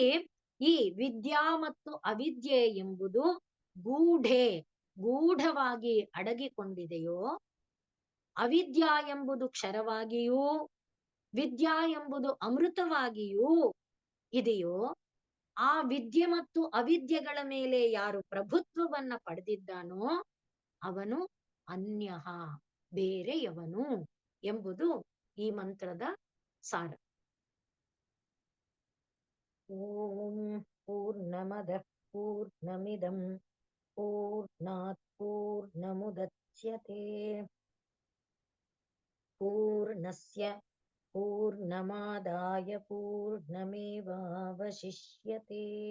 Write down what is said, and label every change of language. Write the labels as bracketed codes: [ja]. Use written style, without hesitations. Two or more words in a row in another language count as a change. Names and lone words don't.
[kn] ಈ ವಿದ್ಯಾ ಮತ್ತು ಅವಿದ್ಯೆ ಎಂಬುದು ಗೂಢೆ, ಗೂಢವಾಗಿ ಅಡಗಿಕೊಂಡಿದೆಯೋ, ಅವಿದ್ಯಾ ಎಂಬುದು ಕ್ಷರವಾಗಿಯೂ ವಿದ್ಯಾ ಎಂಬುದು ಅಮೃತವಾಗಿಯೂ ಇದೆಯೋ, ಆ ವಿದ್ಯೆ ಮತ್ತು ಅವಿದ್ಯೆಗಳ ಮೇಲೆ ಯಾರು ಪ್ರಭುತ್ವವನ್ನ ಪಡೆದಿದ್ದಾನೋ ಅವನು ಅನ್ಯಃ, ಬೇರೆಯವನು ಎಂಬುದು ಈ ಮಂತ್ರದ ಸಾರ. [sa] ಓಂ ಪೂರ್ಣಮದಃ ಪೂರ್ಣಮಿದಂ ಪೂರ್ಣಾತ್ ಪೂರ್ಣಮುದಚ್ಯತೆ ಪೂರ್ಣಸ್ಯ ಪೂರ್ಣಮಾದಾಯ ಪೂರ್ಣಮೇವಾವಶಿಷ್ಯತೆ.